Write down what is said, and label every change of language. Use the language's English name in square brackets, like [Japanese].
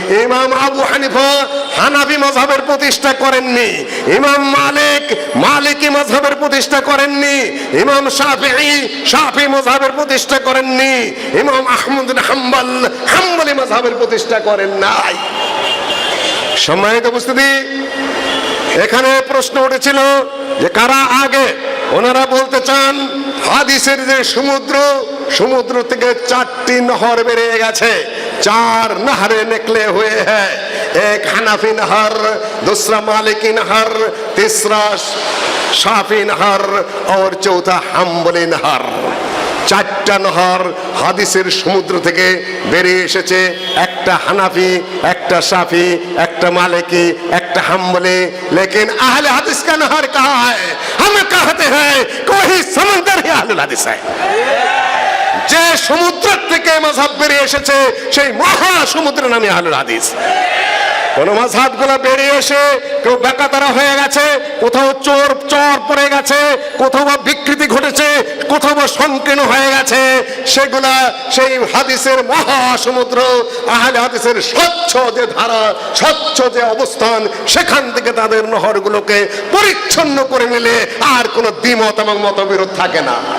[Bangla] ইমাম আবু হানিফা হানাফি মাযহাবের প্রতিষ্ঠা করেননি, ইমাম মালিক মালিকি মাযহাবের প্রতিষ্ঠা করেননি, ইমাম শাফিঈ শাফিঈ মাযহাবের প্রতিষ্ঠা করেননি, ইমাম আহমদ বিন হাম্বল হাম্বলি মাযহাবের প্রতিষ্ঠা করেন নাই। সম্মানিত উপস্থিতি, এখানে প্রশ্ন উঠেছিল যে কারা আগে। ওনারা বলতে চান হাদিসের যে সমুদ্র থেকে 4টি নহর বেরিয়ে গেছে, [Hindi] 4 নহরে निकले हुए हैं, एक हनफी नहर, दूसरा मालिकी नहर, तीसरा शाफी नहर और चौथा हम्बली नहर। [Bangla] 4টা নহর হাদিসের সমুদ্র থেকে বেরিয়ে এসেছে। একটা হানাফি, একটা শাফি, একটা মালিকি, একটা হাম্বলি। [Hindi] लेकिन अहले हदीस का नहर कहाँ है? हम कहते हैं कोई समंदर ही अहलुल हदीस है। [Bangla] যে সমুদ্র থেকে মাযহাব বেরিয়ে এসেছে সেই মহা সমুদ্রের নামই আহলুল হাদিস। কোন মাযহাবগুলো বেরিয়ে এসে কেউ বেকাতারা হয়ে গেছে, কোথাও চোর পড়ে গেছে, কোথাও বা বিকৃতি ঘটেছে, কোথাও বা সংকীর্ণ হয়ে গেছে, সেগুলা সেই হাদিসের মহাসমুদ্র, আহলে হাদিসের স্বচ্ছ যে ধারা, স্বচ্ছ যে অবস্থান, সেখান থেকে তাদের নহরগুলোকে পরিচ্ছন্ন করে নিলে আর কোনো দ্বিমত এবং মতবিরোধ থাকে না।